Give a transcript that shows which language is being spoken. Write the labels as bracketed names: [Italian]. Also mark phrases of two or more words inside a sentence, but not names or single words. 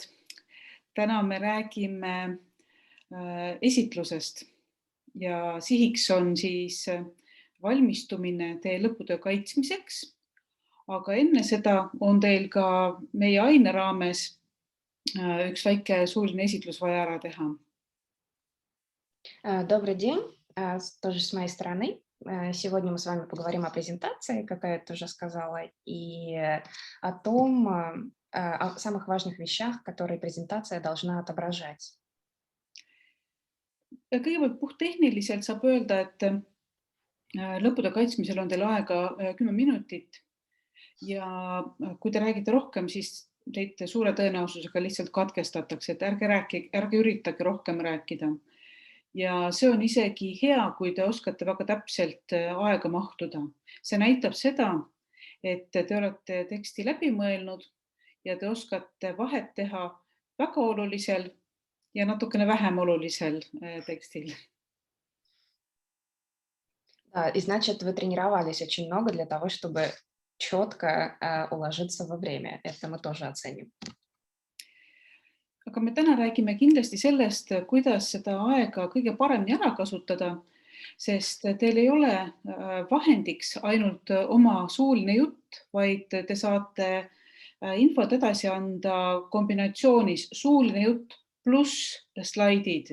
[Estonian] Täna me räägime esitlusest ja sihiks on siis valmistumine teie lõputöö kaitsmiseks. Aga enne seda on teil ka meie aine raames üks väike suuline esitlus vaja ära teha. [Russian] Добрый день, тоже с моей стороны. Сегодня мы с вами поговорим о презентации, как я это уже сказала, и о том, о самых важных вещах, которые презентация должна отображать. [Estonian] Kõigepealt puhttehniliselt saab öelda, et lõputöö kaitsmisel on teil aega 10 minutit ja kui te räägite rohkem, siis teid suure tõenäosusega lihtsalt katkestatakse, et ärge üritage rohkem rääkida. Ja see on isegi hea, kui te oskate väga täpselt aega mahtuda. See näitab seda, et te olete teksti läbi mõelnud ja te oskate vahet teha väga olulisel ja natukene vähem olulisel tekstil. [Russian] Да, и значит, вы тренировались очень много для того, чтобы четко уложиться во время. Это мы тоже оценим. [Estonian] Aga me täna räägime kindlasti sellest, kuidas seda aega kõige paremini ära kasutada, sest teil ei ole vahendiks ainult oma suuline jutt, vaid te saate infot edasi anda kombinatsioonis suuline jutt pluss slaidid.